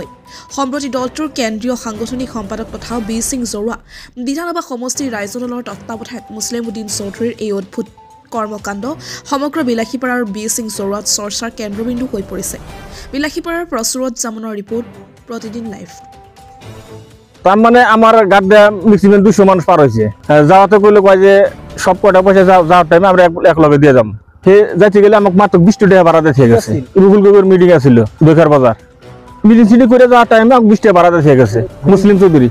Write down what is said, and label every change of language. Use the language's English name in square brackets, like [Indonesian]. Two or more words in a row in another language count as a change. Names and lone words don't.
[Assamese] সম্প্ৰতি দলটোৰ কেন্দ্ৰীয় সাংগঠনিক সম্পাদক তথা বীৰ সিং জৰুৱা বিধানসভা সমষ্টিৰ ৰাইজ দলৰ তত্ত্বাৱধায়ক মুছলিম উদ্দিন চৌধুৰীৰ এই অদ্ভুত কৰ্মকাণ্ড সমগ্ৰ বিলাসীপাৰাৰ বীৰ সিং জৰুৱাত চৰ্চাৰ কেন্দ্ৰবিন্দু হৈ পৰিছে। বিলাসীপাৰাৰ পৰা সুৰজ জামনৰ ৰিপৰ্ট, প্ৰতিদিন লাইভ। [Bangla] তার মানে আমার গাড়ি ম্যাক্সিমাম 200 মানুষ পার হয়েছে। যাওয়াতে কইলে কয় যে সব কটা পয়সা যাওয়ার টাইমে আমরা এক লগে দিয়ে যাম। সে যাইতে গেলে আমাকে মাত্র 20 টাকা ভাড়া দিয়ে গেছে। রুহুল গগৈর মিটিং আছিল দৈখার বাজার। মিটিং সিটি করে যাওয়ার টাইমে আমাকে 20 টাকা ভাড়া দিয়ে গেছে মুসলিম চৌধুরী।